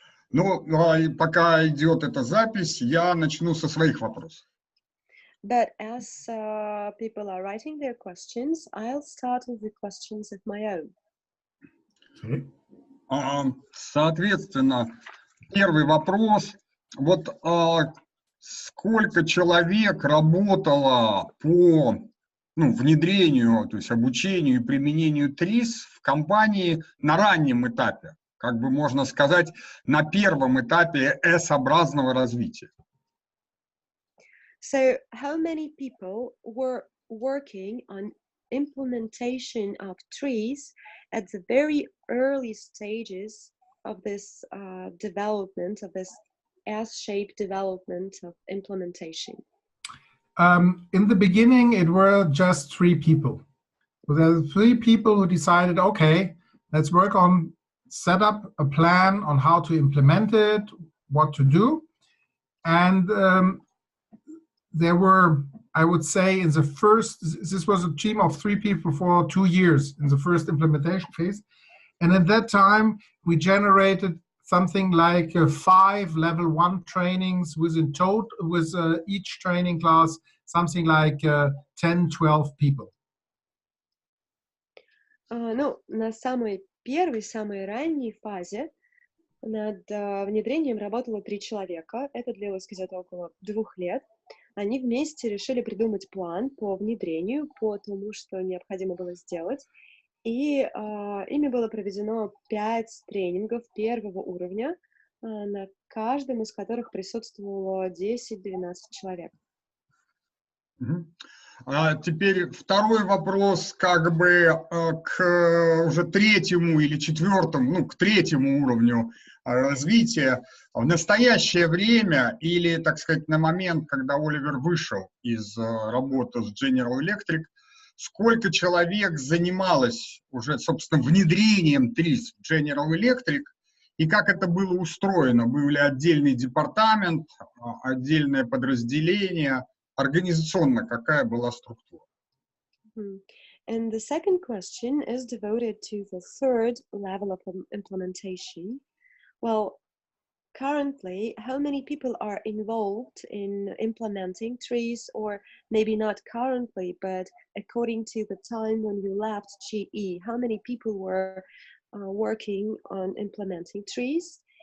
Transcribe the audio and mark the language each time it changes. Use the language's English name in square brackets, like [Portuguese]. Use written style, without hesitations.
[Russian] Ну, пока идет эта запись, я начну со своих вопросов. [English] But as people are writing their questions, I'll start with the questions of my own. [Russian] Соответственно, первый вопрос. Вот сколько человек работало по внедрению, то есть обучению и применению ТРИЗ в компании на раннем этапе, как бы можно сказать, на первом этапе S-образного развития? [English] So, how many people were working on implementation of ТРИЗ at the very early stages of this development, of this S-shaped development of implementation? In the beginning, it were just 3 people. So there were 3 people who decided, okay, let's work on set up a plan on how to implement it, what to do. And there were, I would say, in the first, this was a team of 3 people for 2 years in the first implementation phase. And at that time, we generated something like 5 level 1 trainings with each training class, something like 10-12 people. [Russian] Ну, на самой первой, самой ранней фазе над внедрением работало 3 человека. Это длилось где-то около 2 лет. Они вместе решили придумать план по внедрению, по тому, что необходимо было сделать. И ими было проведено 5 тренингов первого уровня, на каждом из которых присутствовало 10-12 человек. Теперь второй вопрос, как бы к уже 3-му или 4-му, к 3-му уровню развития. В настоящее время или, так сказать, на момент, когда Оливер вышел из работы с General Electric, сколько человек занималось уже, собственно, внедрением ТРИЗ в General Electric, и как это было устроено? Был ли отдельный департамент, отдельное подразделение? организационно какая была структура? [English] And the second question is devoted to the third level of implementation. Well, currently, how many people are involved in implementing TRIZ, or maybe not currently, but according to the time when you left GE, how many people were working on implementing TRIZ?